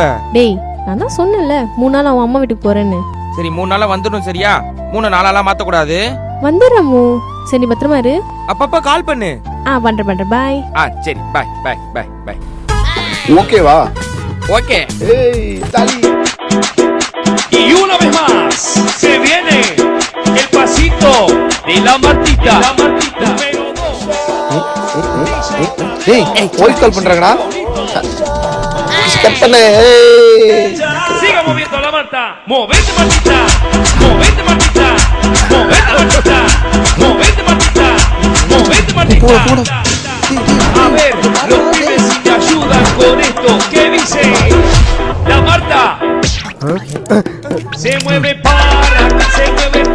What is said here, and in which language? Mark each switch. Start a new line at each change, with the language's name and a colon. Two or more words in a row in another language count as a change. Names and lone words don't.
Tamil: டேய் நான் தான் சொன்னேன்ல 3 நாள் அவன் அம்மா வீட்டுக்கு போறேன்னு. சரி 3 நாளா வந்துடும் சரியா? 3 நாளாலாம் மாத்த கூடாது. வந்துடுறமு. சரி நீ பத்திரமா இரு. அப்பப்ப கால் பண்ணு. பண்றேன் பாய்.
English: சரி bye bye bye bye.
Tamil: ஓகேவா? ஓகே. ஏய் தலி.
Spanish: Y una vez más se viene el pasito de la Martita. Número 2.
Tamil: ஏய்
English: voice call
Tamil: பண்றாங்கடா. கட் பண்ணு.
Spanish: Siga moviendo la Marta. Movete Martita. Movete Martita. Movete Martita. Movete Martita. Movete Martita. A ver, los pibes si te ayudan con esto. ¿Qué dice? La Marta. Se mueve para, se mueve